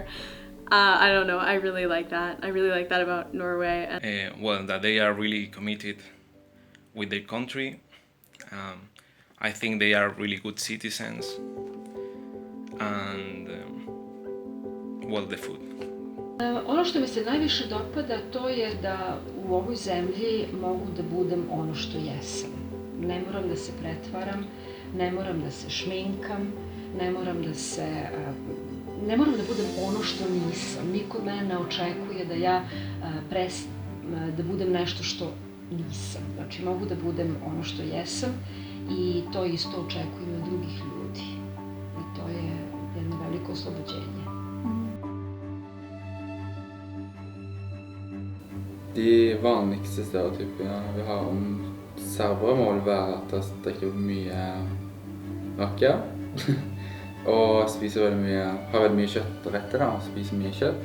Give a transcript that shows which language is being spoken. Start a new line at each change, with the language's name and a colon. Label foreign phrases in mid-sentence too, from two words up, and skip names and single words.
English: I don't know, I really like that. I really like that about Norway. Well, that they are really committed with their country. I think they are really good citizens. And, well, the food.
Serbian: Ono što mi se najviše dopada to je da u ovoj zemlji mogu da budem ono što jesam. Ne moram da se pretvaram, ne moram da se šminkam, ne moram da budem ono što nisam. Niko mene ne očekuje da ja da budem nešto što nisam. Znači mogu da budem ono što jesam i to isto očekujem od drugih ljudi. I to je jedno veliko oslobođenje.
Norwegian: De vanligste stereotypene vi har om serbere må vel være at de drikker mye rake og spiser har veldig mye kjøttretter og spiser mye kjøtt.